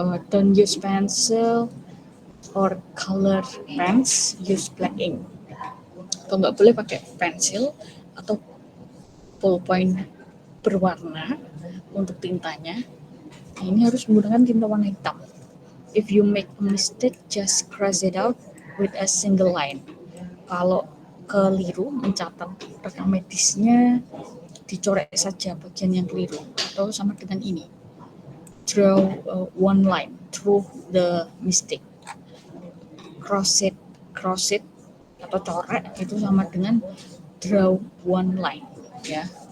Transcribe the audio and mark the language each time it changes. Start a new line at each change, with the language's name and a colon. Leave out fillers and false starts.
English: Don't use pencil or color pens, use black ink.
Indonesian: Atau nggak boleh pakai pensil atau ballpoint berwarna untuk tintanya. Ini harus menggunakan tinta warna hitam.
English: If you make a mistake, just cross it out with a single line.
Indonesian: Kalau keliru mencatat rekam medisnya, dicoret saja bagian yang keliru. Atau sama dengan ini,
English: draw one line through the mistake. Cross it
Indonesian: atau coret itu sama dengan
English: draw one line
Indonesian: ya.